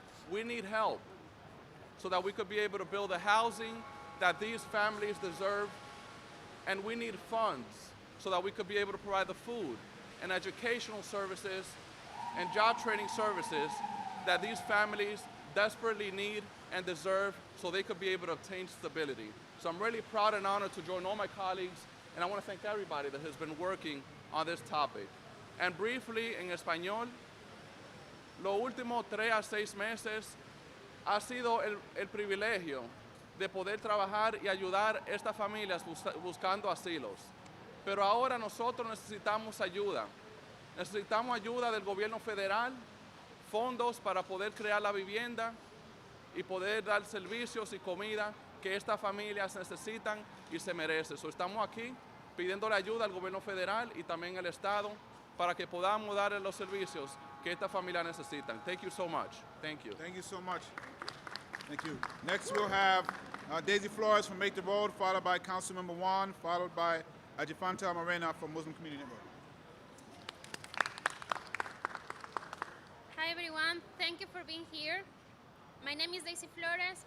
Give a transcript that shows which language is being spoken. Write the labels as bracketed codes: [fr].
[en] We need help so that we could be able to build the housing that these families deserve, and we need funds so that we could be able to provide the food and educational services and job training services that these families desperately need and deserve so they could be able to obtain stability. So I'm really proud and honored to join all my colleagues, and I want to thank everybody that has been working on this topic. And briefly, [es] en español, los últimos 3 a 6 meses ha sido el privilegio de poder trabajar y ayudar a estas familias buscando asilos. Pero ahora nosotros necesitamos ayuda. Necesitamos ayuda del gobierno federal, fondos para poder crear la vivienda y poder dar servicios y comida que estas familias necesitan y se merecen. So, estamos aquí pidiéndole ayuda al gobierno federal y también al Estado para que podamos dar los servicios que estas familias necesitan. [en] Thank you so much. Thank you. Thank you so much. Thank you. Next, we'll have Daisy Flores from Make the Road, followed by Councilmember Juan, followed by Ajifanta Morena from Muslim Community Network. Hi everyone, thank you for being here. My name is Daisy Flores.